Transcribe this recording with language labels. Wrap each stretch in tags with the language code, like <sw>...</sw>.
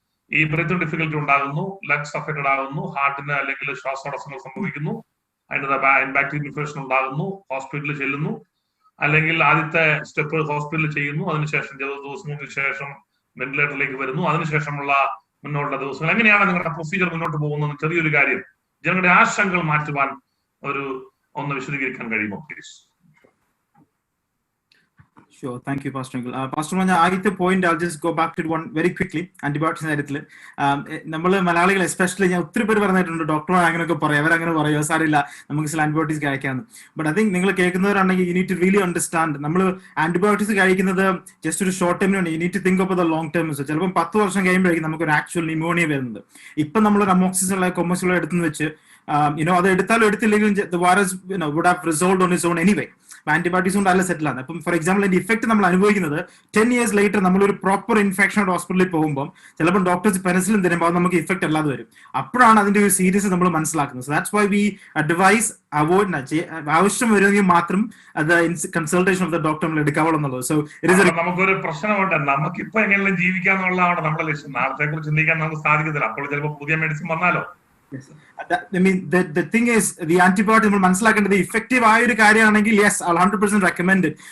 <ml>ഈ breathing difficulty ഉണ്ടാകുന്നു, lungs affected ആകുന്നു, ഹാർട്ടിന് അല്ലെങ്കിൽ ശ്വാസതടസ്സങ്ങൾ സംഭവിക്കുന്നു, അതിൻ്റെ ബാക്ടീരിയൽ ഇൻഫെക്ഷൻ ഉണ്ടാകുന്നു, ഹോസ്പിറ്റലിൽ ചെല്ലുന്നു, അല്ലെങ്കിൽ ആദ്യത്തെ സ്റ്റെപ്പ് ഹോസ്പിറ്റലിൽ ചെയ്യുന്നു, അതിനുശേഷം ചില ദിവസങ്ങൾക്ക് ശേഷം വെന്റിലേറ്ററിലേക്ക് വരുന്നു, അതിനുശേഷമുള്ള മുന്നോട്ടുള്ള ദിവസങ്ങൾ എങ്ങനെയാണ് നിങ്ങളുടെ പ്രൊസീജിയർ മുന്നോട്ട് പോകുന്നത്? ചെറിയൊരു കാര്യം ജനങ്ങളുടെ ആശങ്കകൾ മാറ്റുവാൻ ഒന്ന് വിശദീകരിക്കാൻ കഴിയുമോ please?</ml> <en>Sure, thank you, Pastor Uncle. Pastor Manja,</en> <ml>ആദ്യത്തെ point</ml> <en>I'll just go back to one very quickly.</en> <ml>Antibiotics കാര്യത്തിൽ നമ്മൾ മലയാളികൾ എസ്പെഷ്യലി, ഞാൻ ഒത്തിരി പേര് പറഞ്ഞിട്ടുണ്ട് ഡോക്ടർ അങ്ങനെയൊക്കെ പറയും, അവരങ്ങനെ പറയുക സാറില്ല നമുക്ക് ചില ആന്റിബയോട്ടിക്സ് കഴിക്കാമെന്ന്.</ml> <en>but I think</en> <ml>നിങ്ങൾ കേൾക്കുന്നവരാണെങ്കിൽ</ml> <en>you need to really understand,</en> <ml>നമ്മൾ ആന്റിബയോട്ടിക്സ് കഴിക്കുന്നത് ജസ്റ്റ് ഒരു short ടൈമിനുണ്ട്.</ml> <en>You need to think of the long term.</en> <ml>ചിലപ്പോൾ 10 വർഷം കഴിയുമ്പോഴേക്കും നമുക്ക് ഒരു ആക്ച്വൽ ന്യൂമോണിയ വരുന്നത്. ഇപ്പം നമ്മളൊരു അമോക്സിസിനുള്ള കൊമേഴ്സ്യുള്ള എടുത്തെന്ന് വെച്ച് അത് എടുത്താലും എടുത്തില്ലെങ്കിലും</ml> <en>the virus would have resolved on its own anyway.</en> <ml>Antibiotics കൊണ്ട് അല്ല സെറ്റിൽ ആണ്. അപ്പം ഫോർ എക്സാമ്പിൾ അതിന്റെ ഇഫക്ട് നമ്മൾ അനുഭവിക്കുന്നത്</ml> <en>10 years later</en> <ml>നമ്മളൊരു പ്രോപ്പർ ഇൻഫെക്ഷൻ ഹോസ്പിറ്റലിൽ പോകുമ്പോൾ ചിലപ്പോൾ ഡോക്ടേഴ്സ് പെനിസിലിൻ തരുമ്പോൾ അത് നമുക്ക് ഇഫക്ട് അല്ലാതെ വരും. അപ്പോഴാണ് അതിന്റെ ഒരു സീരിയസ് നമ്മൾ മനസ്സിലാക്കുന്നത്.</ml> <en>so that's why we advise avoid,</en> <ml>ആവശ്യം വരുമെങ്കിൽ മാത്രം അത്</ml> <en>consultation of the doctor</en> <ml>നമ്മൾ എടുക്കാവുള്ളൂ എന്നുള്ളത്. സോ നമുക്കൊരു പ്രശ്നമുണ്ട്, നമുക്കിപ്പോ എങ്ങനെയും ജീവിക്കാന്നുള്ളതാണ് നമ്മുടെ ലക്ഷ്യം. നാളത്തെ കുറിച്ച് ചിന്തിക്കാൻ നമുക്ക് സാധിക്കത്തില്ല. അപ്പോൾ ചിലപ്പോൾ പുതിയ മെഡിസിൻ വന്നാലോ,</ml> <en>Yes. I mean, the thing is, the antibiotic, the effective yes, I'll 100% recommend it.</en>